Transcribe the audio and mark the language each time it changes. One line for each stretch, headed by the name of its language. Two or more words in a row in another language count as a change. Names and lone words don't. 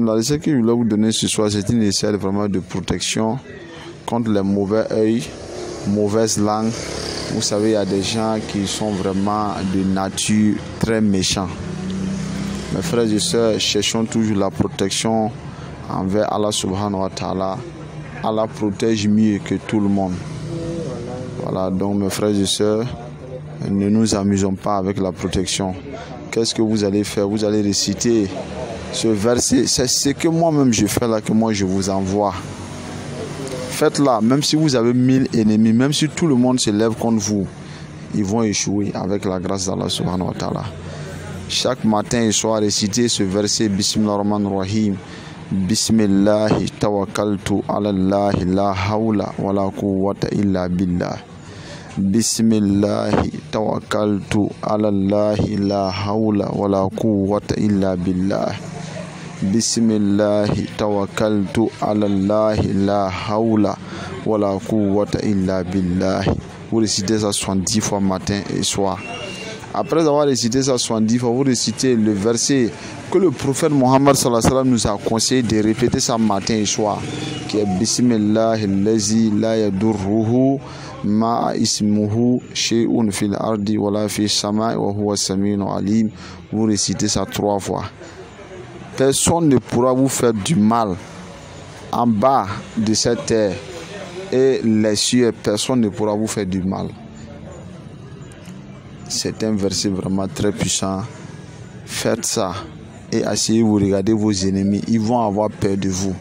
French: La recette que je voulais vous donner ce soir, c'est une recette vraiment de protection contre les mauvais œils, mauvaises langues. Vous savez, il y a des gens qui sont vraiment de nature très méchants. Mes frères et sœurs, cherchons toujours la protection envers Allah
Arabic: سبحانه وتعالى.
French: Allah protège mieux que tout le monde. Voilà, donc mes frères et sœurs, ne nous amusons pas avec la protection. Qu'est-ce que vous allez faire? Vous allez réciter ce verset. C'est ce que moi-même je fais là, que moi je vous envoie. Faites-la, même si vous avez 1000 ennemis, même si tout le monde se lève contre vous, ils vont échouer avec la grâce d'Allah
Arabic: سبحانه وتعالى.
French: Chaque matin et soir, récitez ce verset.
Arabic: بسم الله الرحمن الرحيم. بسم الله توكلت على الله لا حول ولا قوة إلا بالله. بسم الله توكلت على الله لا حول ولا قوة إلا بالله. بسم الله توكلت على الله لا حول ولا قوة إلا بالله.
French: Vous récitez ça 70 fois matin et soir. Après avoir récité ça 70 fois, vous récitez le verset que le prophète Mohammed
Arabic: صلى الله عليه وسلم
French: nous a conseillé de répéter ça matin et soir, qui est
Arabic: بسم الله الذي لا يضر مع اسمه شيء في الأرض ولا في السماء وهو السميع العليم.
French: Vous récitez ça 3 fois. Personne ne pourra vous faire du mal en bas de cette terre et les cieux, personne ne pourra vous faire du mal. C'est un verset vraiment très puissant. Faites ça et asseyez vous, regardez vos ennemis, ils vont avoir peur de vous.